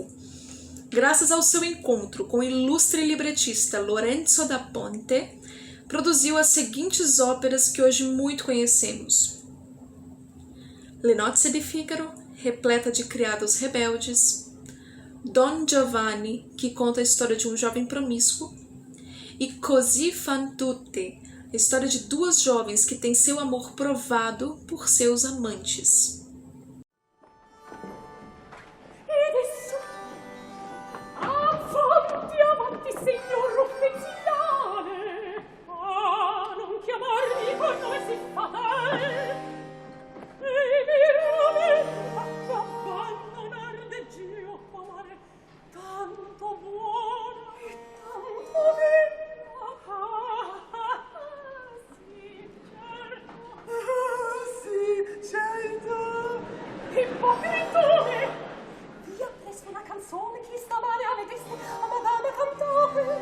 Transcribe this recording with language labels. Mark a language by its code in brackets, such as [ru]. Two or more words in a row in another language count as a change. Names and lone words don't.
[pt] Graças ao seu encontro com o ilustre libretista Lorenzo da Ponte, produziu as seguintes óperas que hoje muito conhecemos: Le Nozze di Figaro, repleta de criados rebeldes; Don Giovanni, que conta a história de um jovem promíscuo; e Così fan tutte, a história de duas jovens que têm seu amor provado por seus amantes. [it] Avanti, avanti, signor ufficiale! Ah, non chiamarmi con nome sì fatale! E mirami, abbandonar de Dio amare, tanto buona e tanto bella! Sì, certo! Ipocritone! Via presto una canzone che stamane avete a Madama cantate.